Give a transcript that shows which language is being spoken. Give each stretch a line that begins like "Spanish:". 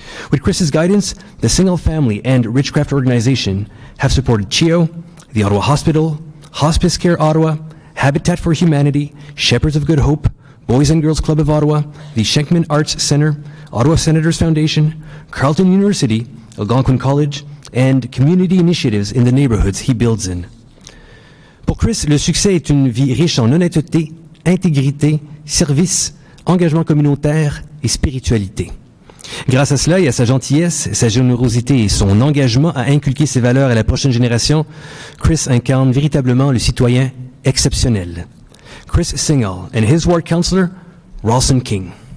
English: With Chris's guidance, the Singhal family and Richcraft organization have supported CHEO, the Ottawa Hospital, Hospice Care Ottawa, Habitat for Humanity, Shepherds of Good Hope, Boys and Girls Club of Ottawa, the Schenkman Arts Center, Ottawa Senators Foundation, Carleton University, Algonquin College, and community initiatives in the neighborhoods he builds in.
French: Pour Chris, le succès est une vie riche en honnêteté, intégrité, service, engagement communautaire et spiritualité. Grâce à cela et à sa gentillesse, sa générosité et son engagement à inculquer ses valeurs à la prochaine génération, Chris incarne véritablement le citoyen exceptionnel.
English: Chris Singhal and his ward councillor, Ralston King.